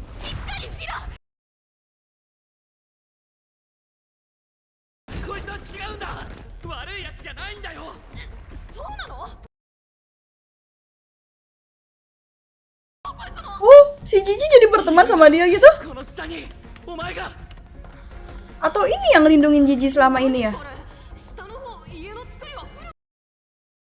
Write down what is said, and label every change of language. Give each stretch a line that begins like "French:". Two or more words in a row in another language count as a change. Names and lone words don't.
Indonesian: Oh, si Jiji jadi berteman sama dia gitu?
Japanese: この下にお前が
Indonesian: Atau ini yang ngelindungin Jiji selama ini ya?